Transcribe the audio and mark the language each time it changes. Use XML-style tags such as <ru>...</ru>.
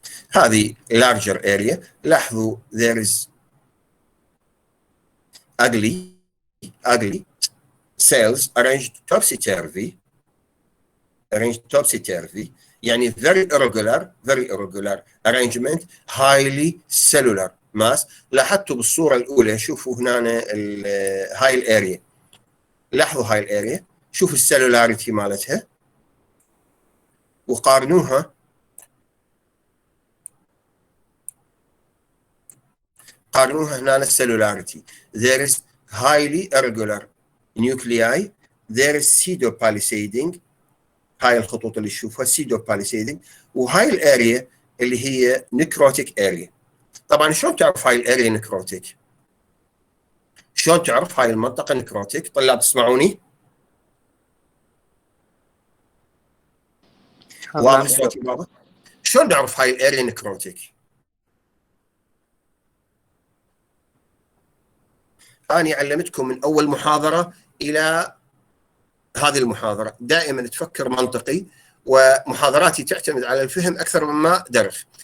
<en>هذه larger area. لاحظوا there is ugly cells arranged topsy-turvy, يعني very irregular arrangement, highly cellular mass.</en> <ar>لاحظتوا بالصورة الأولى شوفوا هنا هاي الاريا، لاحظوا هاي الاريا، شوفوا السيلولاريتي مالتها وقارنوها هنا السيلولاريتي.</ar> <en>There is highly irregular nuclei, there is pseudo palisading.</en> <ar>هاي الخطوط اللي تشوفها pseudo palisading، وهاي الاريا اللي هي necrotic area. طبعا شلون تعرف هاي الاريا نكروتيك؟ شلون تعرف هاي المنطقة نكروتيك؟ طلاب تسمعوني؟ واضح صوتي واضح؟ شلون نعرف هاي الاريا نكروتيك؟ أنا علمتكم من أول محاضرة إلى هذه المحاضرة دائما تفكر منطقي، ومحاضراتي تعتمد على الفهم أكثر مما درس.</ar>